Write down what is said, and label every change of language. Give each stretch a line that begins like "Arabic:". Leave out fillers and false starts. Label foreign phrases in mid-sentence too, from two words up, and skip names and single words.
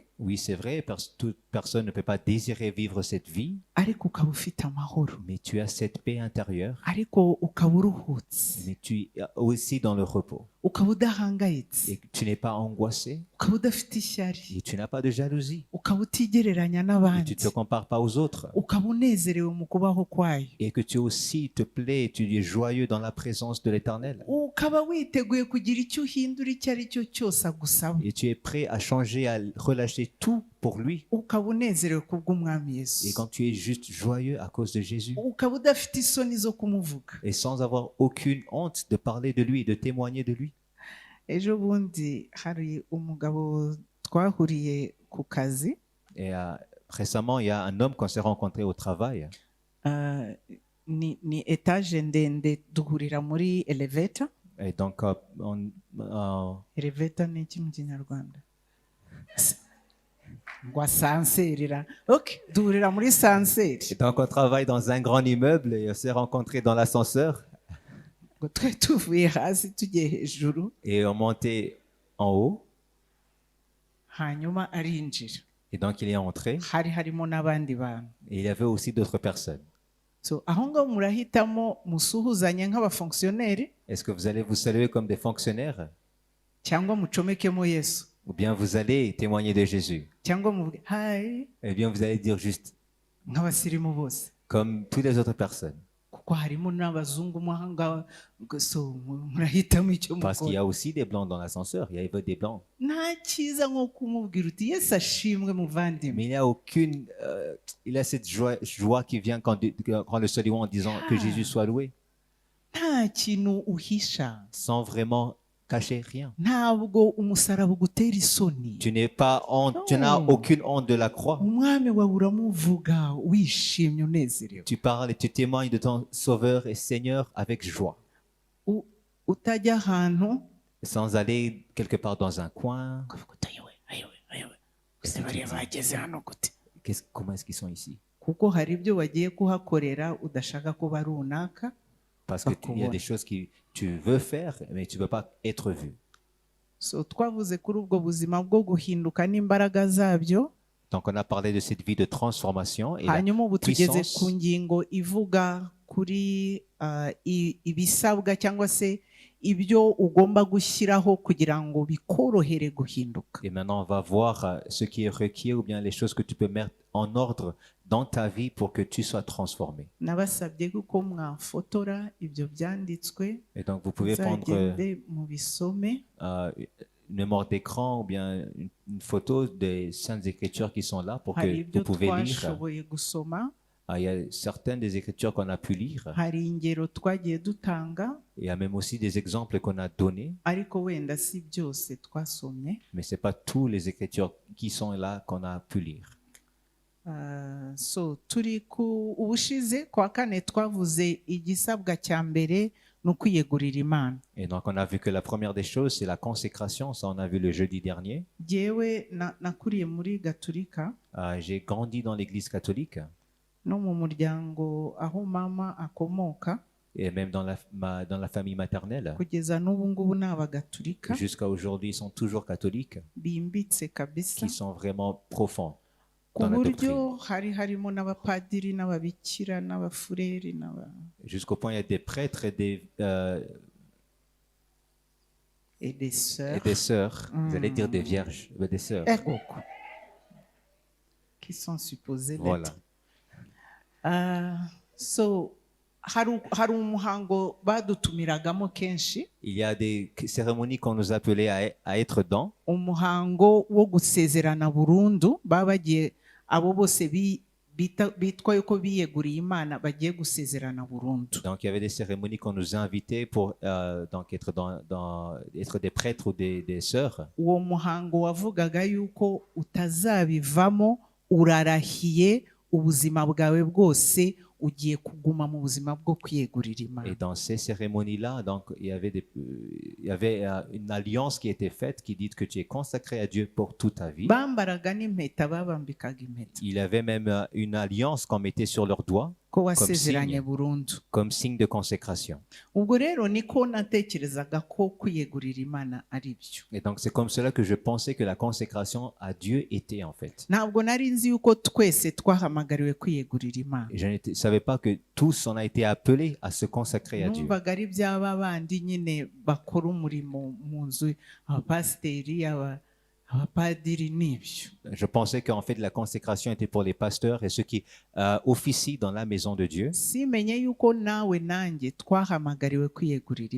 French: Oui, c'est vrai, toute personne ne peut pas désirer vivre cette vie,
Kinyarwanda: ariko ukaba ufite amahoro,
French: mais tu as cette paix intérieure,
Kinyarwanda: ariko ukaba uruhutse,
French: mais tu es aussi dans le repos.
Kinyarwanda: ukaba udahangayitse,
French: Et tu n'es pas angoissé,
Kinyarwanda: ukaba udafite ishyari,
French: et tu n'as pas de jalousie,
Kinyarwanda: ukaba utigereranya
French: et
Kinyarwanda: n'abandi,
French: tu ne te compares pas aux autres,
Kinyarwanda: ukaba unezerewe mu kubaho kwayo,
French: et que tu aussi te plais, tu es joyeux dans la présence de l'Éternel.
Kinyarwanda: ukaba witeguye kugira icyo uhindura icyo ari cyo cyose agusaba,
French: Et tu es prêt à changer, à relâcher tout pour lui.
Kinyarwanda: ukaba unezerewe kubw'umwami
French: Et Yesu, quand tu es juste joyeux à cause de Jésus,
Kinyarwanda: ukaba udafite isoni zo kumuvuga.
French: et sans avoir aucune honte de parler de lui, de témoigner de lui.
Kinyarwanda: Ejo bundi hari umugabo twahuriye ku kazi,
French: Et récemment, il y a un homme qu'on s'est rencontré au travail.
Kinyarwanda: ni etaje ndende duhurira muri elevator.
French: Et donc,
Kinyarwanda: Elevator ni iki mu kinyarwanda? Ngo asanserera. Ok, duhurira muri sanseri.
French: et donc, on travaille dans un grand immeuble et on s'est rencontré dans l'ascenseur
Kinyarwanda: Ngo twe tuvuye hasi tugiye hejuru,
French: et on montait en haut.
Kinyarwanda: hanyuma arinjira.
French: Et donc, il est entré
Kinyarwanda: Hari harimo n'abandi bantu.
French: et il y avait aussi d'autres personnes.
Kinyarwanda: So aho ngaho murahitamo musuhuzanye nk'abafonkisiyoneri
French: Est-ce que vous allez vous saluer comme des fonctionnaires
Kinyarwanda: cyangwa mucomekemo Yesu,
French: ou bien vous allez témoigner de Jésus?
Kinyarwanda: cyangwa muvuge hayi
French: Eh bien, vous allez dire juste
Kinyarwanda: nk'abasirimu bose,
French: comme toutes les autres personnes.
Kinyarwanda: kuko harimo n'abazungu mo aha ngaho. So murahitamo icyo
French: Parce qu'il y
Kinyarwanda: mukora.
French: a aussi des blancs dans l'ascenseur. Il y avait des blancs.
Kinyarwanda: Nta cyiza nko kumubwira uti Yesu ashimwe muvandimwe.
French: Mais il n'y a aucune... il y a cette joie qui vient quand le saluant en disant que Jésus soit loué,
Kinyarwanda: Nta kintu uhisha,
French: sans vraiment cacher rien.
Kinyarwanda: ntabwo umusaraba ugutera isoni.
French: Tu n'es pas honte, tu n'as Non. aucune honte de la croix.
Kinyarwanda: Umwami wawe uramuvuga wishimye unezerewe,
French: Tu parles et tu témoignes de ton Sauveur et Seigneur avec joie,
Kinyarwanda: utajya ahantu
French: sans aller quelque part dans un coin.
Kinyarwanda: ukavuga uti ayowe ese bariya bageze hano gute?
French: Comment est-ce qu'ils sont ici?
Kinyarwanda: Kuko hari ibyo wagiye kuhakorera udashaka kuba runaka.
French: Parce qu'il y a des choses que tu veux faire, mais tu ne veux pas être vu.
Kinyarwanda: So twavuze kuri ubwo buzima bwo guhinduka n'imbaraga zabyo,
French: Donc, on a parlé de cette vie de transformation et la
Kinyarwanda: hanyuma ubu tugeze
French: puissance.
Kinyarwanda: ku ngingo ivuga kuri ibisabwa cyangwa se ibyo ugomba gushyiraho kugira ngo bikorohere guhinduka.
French: Et maintenant, on va voir ce qui est requis ou bien les choses que tu peux mettre en ordre dans ta vie pour que tu sois transformé.
Kinyarwanda: Nabasabye ko mwafotora ibyo byanditswe,
French: Et donc, vous pouvez prendre
Kinyarwanda: muzagende mubisome.
French: une mémoire d'écran ou bien une photo des Saintes Écritures qui sont là pour
Kinyarwanda: Hari
French: que
Kinyarwanda: ibyo
French: vous pouvez lire.
Kinyarwanda: twashoboye gusoma,
French: Il y a certaines des Écritures qu'on a pu lire.
Kinyarwanda: hari ingero twagiye dutanga,
French: Il y a même aussi des exemples qu'on a donnés,
Kinyarwanda: ariko wenda si byose twasomye.
French: mais ce n'est pas tous les Écritures qui sont là qu'on a pu lire.
Kinyarwanda: So turi ku ubushize kwa kane twavuze igisabwa cya mbere ni ukwiyegurira Imana.
French: Et donc, on a vu que la première des choses, c'est la consécration. Ça, on a vu le jeudi dernier.
Kinyarwanda: Jyewe nakuriye muri Gatolika
French: J'ai grandi dans l'église catholique
Kinyarwanda: no mu muryango aho mama akomoka,
French: et même dans la famille maternelle.
Kinyarwanda: kugeza n'ubu ngubu ni Abagatolika
French: Jusqu'à aujourd'hui, ils sont toujours catholiques,
Kinyarwanda: bimbitse kabisa,
French: qui sont vraiment profonds
Kinyarwanda: ku
French: dans la
Kinyarwanda: buryo
French: doctrine.
Kinyarwanda: harimo n'abapadiri n'ababikira n'abafureri
French: Jusqu'au point, il y a des prêtres et des sœurs des sœurs. Vous allez dire des vierges, mais des sœurs. qui sont supposées Voilà. l'être.
Kinyarwanda: So hari umuhango badutumiragamo kenshi,
French: Il y a des cérémonies qu'on nous appelait à être dans.
Kinyarwanda: umuhango wo gusezerana burundu, baba bagiye abo bose bitwa yuko biyeguriye Imana bagiye gusezerana burundu.
French: Donc, il y avait des cérémonies qu'on nous invitait pour donc être être des prêtres ou des sœurs.
Kinyarwanda: Uwo muhango wavugaga yuko utazabivamo, urarahiye ubuzima bwawe bwose ugiye kuguma mu buzima bwo kwiyegurira Imana.
French: Et dans ces cérémonies-là, donc il y avait une alliance qui était faite qui dit que tu es consacré à Dieu pour toute ta vie.
Kinyarwanda: Bambaraga n'impeta, babambikaga impeta,
French: Il y avait même une alliance qu'on mettait sur leurs doigts
Kinyarwanda: ko wasezeranye burundu.
French: comme signe de consécration.
Kinyarwanda: Ubwo rero niko natekerezaga ko kwiyegurira Imana ari byo.
French: Et donc c'est comme cela que je pensais que la consécration à Dieu était en fait.
Kinyarwanda: Ntabwo nari nzi yuko twese twahamagariwe kwiyegurira Imana.
French: Je ne savais pas que tous on a été appelés à se consacrer à Dieu.
Kinyarwanda: Numvaga ari byaba bandi nyine bakora umurimo mu nzu, abapasiteri, abapadiri n'ibyo.
French: Je pensais qu'en fait la consécration était pour les pasteurs et ceux qui officient dans la maison de Dieu.
Kinyarwanda: Simenye yuko nawe nanjye twahamagariwe kwiyegurira